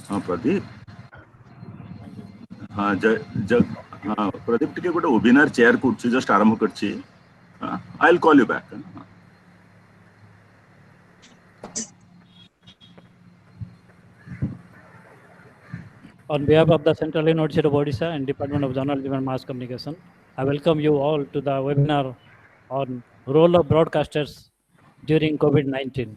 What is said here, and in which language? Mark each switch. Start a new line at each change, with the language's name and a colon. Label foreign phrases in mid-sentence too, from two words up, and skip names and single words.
Odia: ପ୍ରଦୀପ ହଁ ହଁ ପ୍ରଦୀପ ଟିକେ ଗୋଟେ
English: webinar chair
Odia: କରୁଛି ଜଷ୍ଟ ଆରମ୍ଭ କରୁଛି
English: I will call you back On behalf of the Central University of Odisha and Department of Journalism and Mass Communication, I welcome you all to the webinar on role of broadcasters during COVID-19.